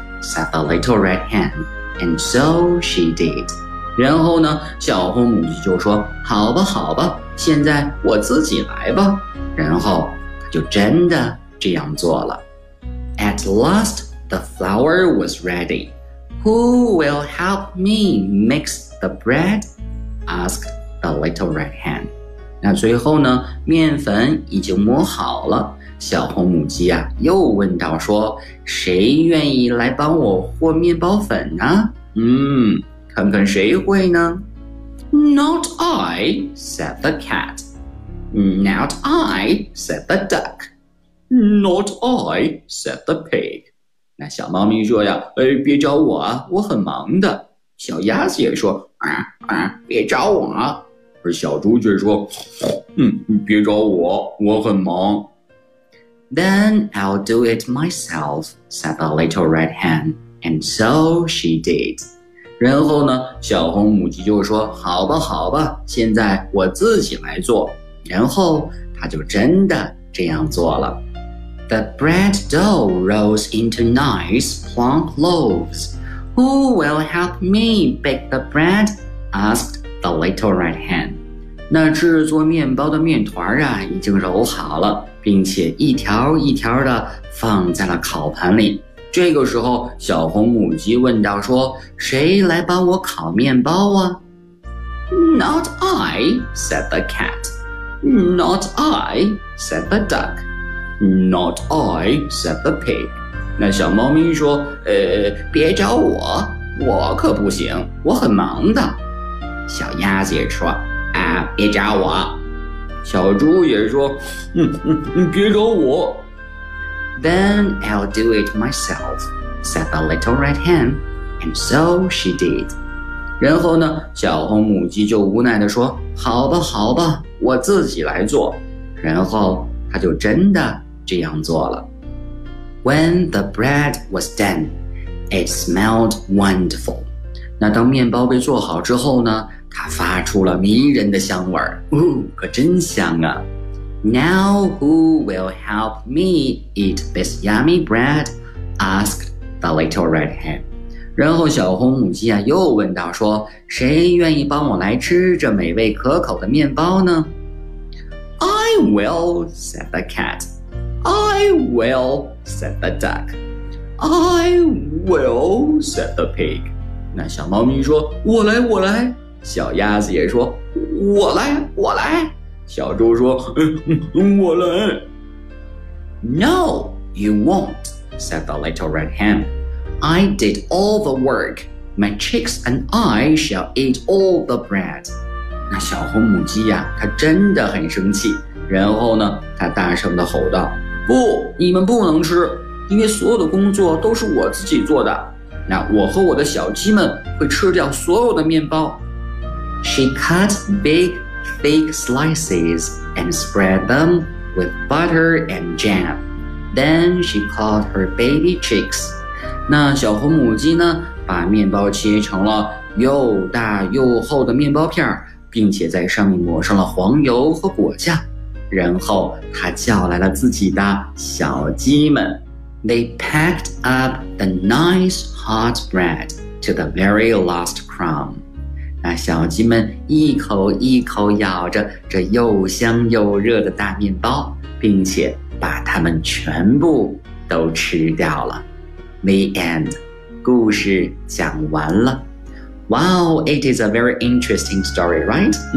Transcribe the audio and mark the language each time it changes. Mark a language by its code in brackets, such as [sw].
[en] Said the little red hen, and so she did. [zh] 然后呢，小红母鸡就说：“好吧，好吧，现在我自己来吧。” 然后她就真的这样做了。 [en] At last, the flour was ready. Who will help me mix the bread? Asked the little red hen. [zh] 那最后呢，面粉已经磨好了。小红母鸡啊又问道说谁愿意来帮我和面包粉呢看看谁会呢 [en] Not I, said the cat. Not I, said the duck. Not I, said the pig. [zh] 那小猫咪说呀别找我啊我很忙的。小鸭子也说别找我啊。而小猪却说别找我我很忙。 [en] Then I'll do it myself, said the little red hen. And so she did. [zh] 然后呢，小红母鸡就说，好吧好吧，现在我自己来做。然后他就真的这样做了。 [en] The bread dough rolls into nice plump loaves. Who will help me bake the bread? Asked the little red hen. [zh] 那制作面包的面团啊，已经揉好了，并且一条一条的放在了烤盘里。这个时候，小红母鸡问道说，谁来帮我烤面包啊？ [en] Not I, said the cat. Not I, said the duck. Not I, said the pig. [zh] 那小猫咪说，别找我，我可不行，我很忙的。小鸭子也说，啊，别找我。小猪也说，别找我。 [en] Then I'll do it myself, said the little red hen, and so she did. [zh] 然后呢，小红母鸡就无奈地说，好吧好吧，我自己来做。然后她就真的这样做了。 [en] When the bread was done, it smelled wonderful. [zh] 那当面包被做好之后呢，它发出了迷人的香味儿，哦，可真香啊。 [en] Now who will help me eat this yummy bread? Asked the little red hen. [zh] 然后小红母鸡啊又问道说，谁愿意帮我来吃这美味可口的面包呢？ [en] I will, said the cat. I will, said the duck. I will, said the pig. [zh] 那小猫咪说，我来我来。小鸭子也说，我来我来。小猪说，我来。 [en] No, you won't, said the little red hen. I did all the work. My chicks and I shall eat all the bread. [zh] 那小红母鸡呀，它真的很生气。然后呢，它大声地吼道，不，你们不能吃，因为所有的工作都是我自己做的。那我和我的小鸡们会吃掉所有的面包。 [en] She cut big,thick slices and spread them with butter and jam. Then she called her baby chicks. [zh] 那小红母鸡呢，把面包切成了又大又厚的面包片，并且在上面抹上了黄油和果酱。然后她叫来了自己的小鸡们。 [en] They packed up the nice hot bread to the very last crumb. [zh] 那小鸡们一口一口咬着这又香又热的大面包，并且把它们全部都吃掉了。 [en] The end. [zh] 故事讲完了。 [en] Wow, it is a very interesting story, right?